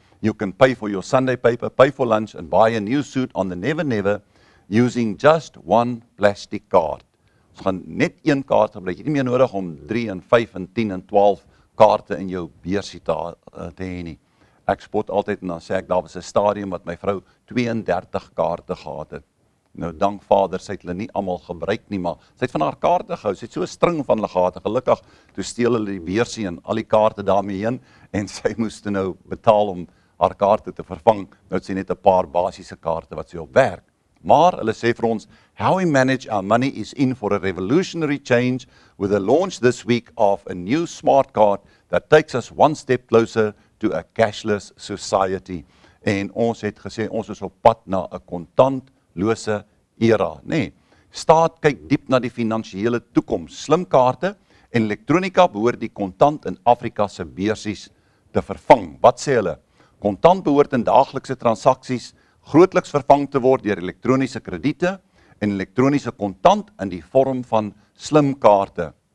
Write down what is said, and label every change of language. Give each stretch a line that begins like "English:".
English: You can pay for your Sunday paper, pay for lunch and buy a new suit on the Never Never using just one plastic card.
Afrikaans: Ons gaan net een kaart gebruik. Jy het nie meer nodig om 3 en 5 en 10 en 12 kaarte in jou beursie te hê nie. Ek spot altyd en dan sê ek, daar was 'n stadium wat my vrou 32 kaarte gehad het. Nou, dank Vader, sy het hulle nie almal gebruik nie, maar sy het van haar kaarte gehou. Sy het so 'n string van hulle gehad. Gelukkig, toe steel hulle die beursie en al die kaarte daarmee heen, en sy moes toe nou betaal om haar kaarte te vervang. Nou het sy net 'n paar basiese kaarte wat sy op werk. Maar hulle sê vir ons,
English: how we manage our money is in for a revolutionary change with the launch this week of a new smart card that takes us one step closer to a cashless society.
Afrikaans: En ons het gesê, ons is op pad na 'n kontantlose era, nee. Staat kyk diep na die finansiële toekoms. Slimkaarte en elektronika behoort die kontant in Afrika se beursies te vervang. Wat sê hulle? Kontant behoort in daaglikse transaksies grootliks vervang te word deur elektroniese krediete en elektroniese kontant in die vorm van slimkaarte.